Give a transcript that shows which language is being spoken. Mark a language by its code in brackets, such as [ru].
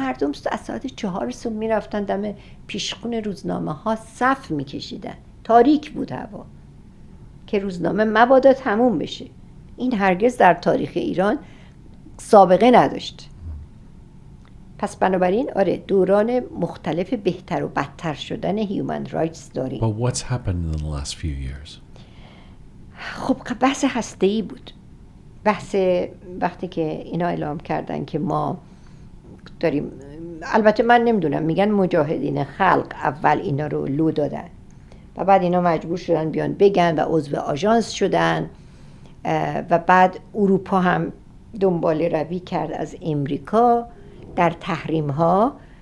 [fa] مردم از ساعت 4 صبح میرفتن دم پیشخون روزنامه ها صف میکشیدن. تاریک بود هوا که روزنامه مبادا تموم بشه. این هرگز در تاریخ ایران سابقه نداشت. پس بنابراین آره دوران مختلف بهتر و بدتر شدن هیومن رایتس داریم. [en] But what's happened in the last few years? [fa] خب بحث هسته‌ای بود. بحث وقتی که اینا اعلام کردن که ما داریم، البته من نمیدونم، میگن مجاهدین خلق اول اینا رو لو دادن و بعد اینا مجبور شدن بیان بگن و عضو آژانس شدن و بعد اروپا هم دنبال روی کرد از امریکا در تحریم ها.